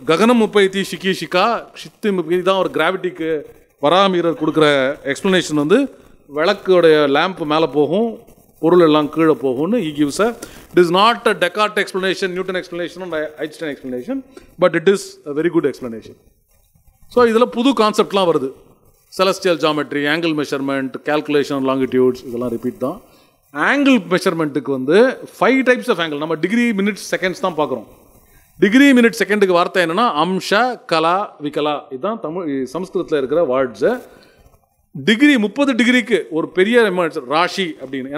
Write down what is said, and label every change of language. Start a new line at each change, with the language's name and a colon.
Tamil: ககனம் முப்பைத்தி ஷிகி ஷிகா ஷித்து முப்பை தான் ஒரு கிராவிட்டிக்கு வராமீரர் கொடுக்குற எக்ஸ்ப்ளனேஷன் வந்து விளக்குடைய லேம்ப் மேலே போகும், பொருள் எல்லாம் கீழே போகும்னு
English: he gives a, it is not a Descartes explanation, Newton explanation and Einstein explanation, but it is a very good explanation.
Tamil: So இதில் புது கான்செப்ட்லாம் வருது. Celestial geometry, angle measurement, calculation, longitudes, இதெல்லாம் ரிப்பீட் தான். ஆங்கிள் மெஷர்மெண்ட்டுக்கு வந்து 5 டைப்ஸ் ஆஃப் ஆங்கிள். நம்ம degree minutes seconds தான் பார்க்குறோம். Degree minute செகண்டுக்கு வார்த்தை என்னென்னா அம்ஷ, கலா, விகலா. இதுதான் தமிழ் சமஸ்கிருதத்தில் இருக்கிற வேர்ட்ஸு. டிகிரி 30 டிகிரிக்கு ஒரு பெரிய ராஷி அப்படின்னு.